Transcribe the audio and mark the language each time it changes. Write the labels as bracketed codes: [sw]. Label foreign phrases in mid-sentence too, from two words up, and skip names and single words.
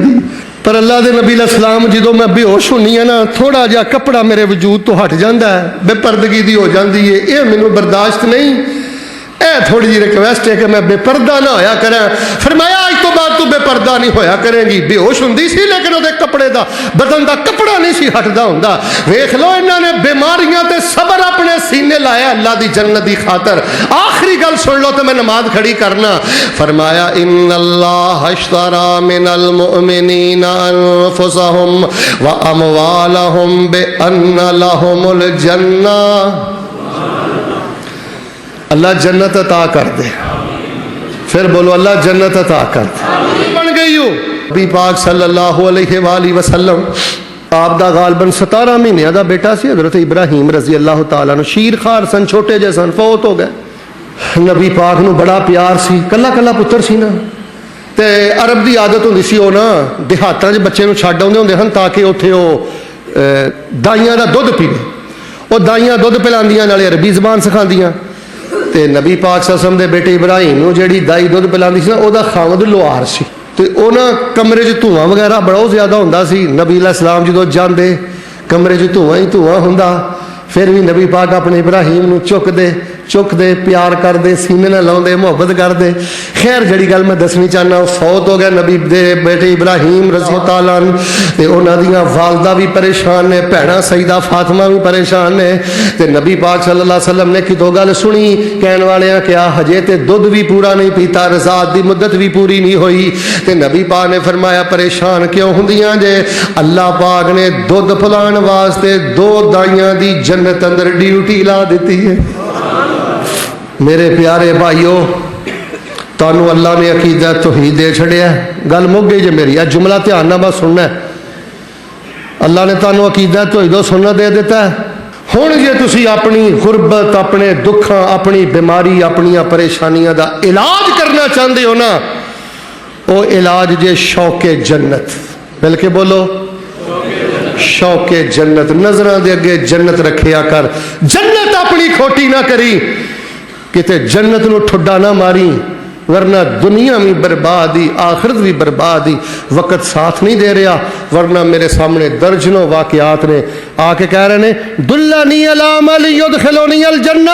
[pa] پر اللہ دے نبی [ar] علیہ السلام [pa] جدوں میں بے ہوش ہونی ہے نا, تھوڑا جہا کپڑا میرے وجود تو ہٹ جاندا ہے, بے پردگی دی ہو جاندی ہے, اے مینوں برداشت نہیں. اے تھوڑی جی ریکویسٹ ہے کہ میں بے پردہ نہ ہویا کریں. فرمایا آج تو بعد تو بے پردہ نہیں ہویا کریں گی. بے ہوش ہوندی سی لیکن وہ کپڑے دا بدن دا کپڑا نہیں سی ہٹدا ہوندا. ویکھ لو انہاں نے بیماریاں تے صبر اپنے سینے لایا اللہ دی جنت دی خاطر. آخری گل سن لو تے میں نماز کھڑی کرنا. فرمایا [ar] ان اللہ اشترى من المؤمنین انفسهم واموالهم بان لهم الجنہ. [pa] اللہ جنت عطا کر دے. پھر بولو اللہ جنت عطا کر دے. بن گئی ہو نبی پاک [ar] صلی اللہ علیہ وآلہ وسلم [pa] آپ دا غالباً 17 مہینے دا بیٹا سی حضرت ابراہیم [ar] رضی اللہ تعالیٰ عنہ. [pa] شیر خار سن, چھوٹے جے سن, فوت ہو گئے. نبی پاک نو بڑا پیار سی, کلا کلا پتر سی نا. تے عرب دی عادت ہوندی سی او نا دیہاتاں وچ بچے نو چھڈ آوندے ہوندے ہن تاکہ اوتھے او دائیاں دا دودھ پیوے. او دائیاں دودھ پلاندیاں نالے عربی زبان سکھاندیاں. تے نبی پاک [ar] صلی اللہ علیہ وسلم [pa] دے بیٹے ابراہیم نو جیڑی دائی دودھ پلاندی سی نا او دا خاوند لوہار سی. تے او نا کمرے چ دھواں وغیرہ بڑا زیادہ ہوندا سی. نبی [ar] علیہ السلام [pa] جدوں جاندے کمرے چ دھواں ہی دھواں ہوندا. پھر بھی نبی پاک اپنے ابراہیم نو چک دے پیار کر دے سینے نہ لاؤ دے محبت کر دے. خیر جڑی گل میں دسنی چاہنا فوت ہو گیا نبی دے بیٹے ابراہیم [ar] رضی اللہ تعالیٰ عنہ [pa] تے انہاں دیاں والدہ بھی پریشان نے بھیڑاں سیدہ فاطمہ بھی پریشان نے تے نبی پاک [ar] صلی اللہ علیہ وسلم [pa] نے کدو گل سنی کہن والیاں کیا ہجے تے دودھ بھی پورا نہیں پیتا رضاعت دی مدت بھی پوری نہیں ہوئی تے نبی پاک نے فرمایا پریشان کیوں ہوندیاں جے اللہ پاک نے دودھ پلان واسطے 2 دائیاں دی جنت اندر ڈیوٹی لا دیتی ہے. میرے پیارے بھائیو تانوں اللہ نے عقیدہ توحید دے چھڑیا گل مک گئی جے میری جملہ دھیان نال بس سننا ہے. اللہ نے تانوں عقیدہ توحید و سنت دے دیتا ہے. ہن جے تسی اپنی غربت اپنے دکھاں اپنی بیماری اپنی پریشانیاں دا علاج کرنا چاہندے ہو نا او علاج جے شوق جنت. بلکہ بولو شوق جنت. نظراں دے اگے جنت رکھیا کر جنت اپنی کھوٹی نہ کری کتے جنت نو ٹھڈا نہ ماری ورنہ دنیا بھی بربادی آخرت بھی بربادی. وقت ساتھ نہیں دے رہا ورنہ میرے سامنے درجنوں واقعات نے آ کے کہہ رہے ہیں [ar] دلنی علی عمل یدخلنی الجنہ.